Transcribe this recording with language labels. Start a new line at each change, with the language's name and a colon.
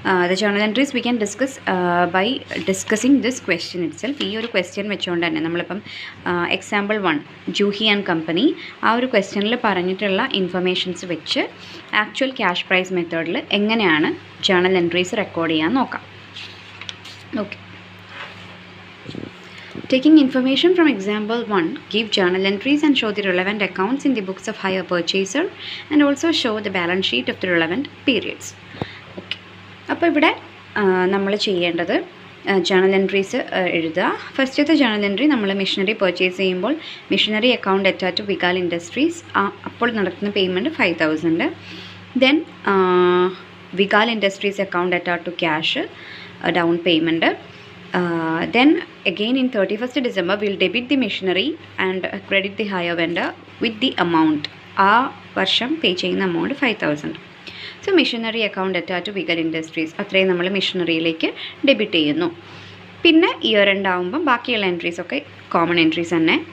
English: The journal entries we can discuss by discussing this question itself.
Malayalam: ഈ ഒരു question വെച്ചുകൊണ്ട് തന്നെ നമ്മളിപ്പം എക്സാമ്പിൾ 1 ജൂഹി ആൻഡ് കമ്പനി ആ ഒരു ക്വസ്റ്റ്യനിൽ പറഞ്ഞിട്ടുള്ള ഇൻഫർമേഷൻസ് വെച്ച് ആക്ച്വൽ ക്യാഷ് പ്രൈസ് മെത്തേഡിൽ എങ്ങനെയാണ് ജേണൽ എൻട്രീസ് റെക്കോർഡ് ചെയ്യാൻ നോക്കാം.
English: Okay. Taking information from example 1, give journal entries and show the relevant accounts in the books of hire purchaser and also show the balance sheet of the relevant periods. Okay.
Malayalam: അപ്പോൾ ഇവിടെ നമ്മൾ ചെയ്യേണ്ടത് journal entries എഴുതുക. ഫസ്റ്റത്തെ journal entry നമ്മൾ machinery purchase ചെയ്യുമ്പോൾ machinery account attach to വികാൽ industries, അപ്പോൾ നടക്കുന്ന payment 5,000.
English: Then Vikal industries account attach to cash down payment. Then again in 31st December we'll debit the machinery and credit the hire vendor with the amount.
Malayalam: ആ വർഷം പേ ചെയ്യുന്ന amount 5,000. So machinery account attach to വികൽ industries അത്രയും നമ്മൾ മെഷീനറിയിലേക്ക് debit ചെയ്യുന്നു. പിന്നെ year end ആകുമ്പോൾ ബാക്കിയുള്ള entries ഒക്കെ കോമൺ എൻട്രീസ് തന്നെ.